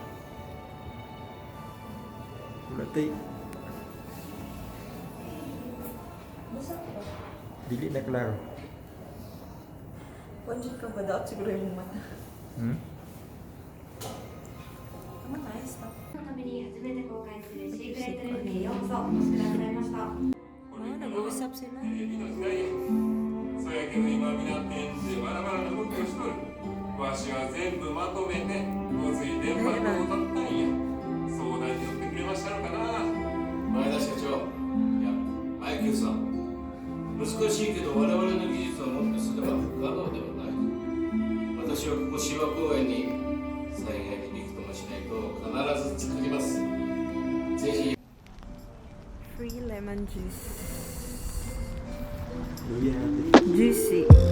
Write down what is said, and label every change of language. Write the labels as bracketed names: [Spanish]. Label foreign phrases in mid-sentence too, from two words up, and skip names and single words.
[Cebuano] Matay. Dili na klaro. [Filipino] Punjin ka ba daw? Siguro yung mata. Hmm? Tama na, stop. [Japanese] のために初めて公開するシークレットルームにようこそお越しくださいました。 [Filipino] Nag-uusap sila. [Japanese] そやけど今皆展示でバラバラな動きをしとる。わしは全部まとめてごつい電波塔を立ったんや。相談に乗ってくれましたのかな。前田社長、いや、マイケルさん、難しいけど我々の技術をもってすれば不可能ではない。私はここ芝公園に災害にびくともしないと必ず作ります。ぜひ。 [English] Free lemon juice. [Filipino] Luya natin. Juicy.